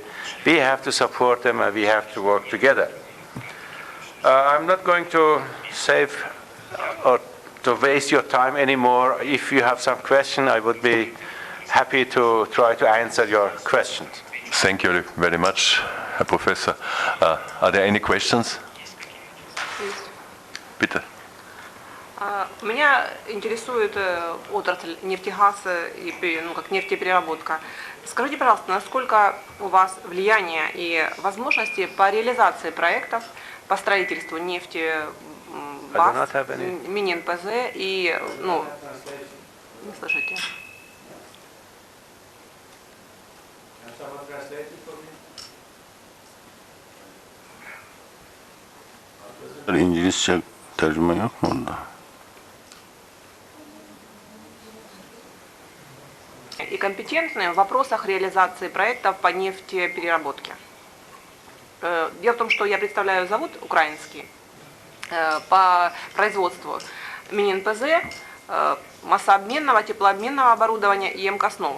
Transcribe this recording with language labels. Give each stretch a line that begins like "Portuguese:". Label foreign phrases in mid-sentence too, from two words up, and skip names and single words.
English: We have to support them, and we have to work together. I'm not going to save or to waste your time anymore. If you have some question, I would be happy to try to answer your questions. Thank you very much,
German: Herr Professor.
English: Are there any questions? Bitte.
Russian: Меня интересует отрасль нефтегаза и как нефтепереработка. Скажите, пожалуйста, насколько у вас влияние и возможности по реализации проектов по строительству нефтебаз, мини-НПЗ и, не слышите?
Turkish: İngilizce tercüme yok mu onda?
Russian: И компетентны в вопросах реализации проектов по нефтепереработке. Дело в том, что я представляю завод украинский по производству мини-НПЗ, массообменного, теплообменного оборудования и МКСНОВа.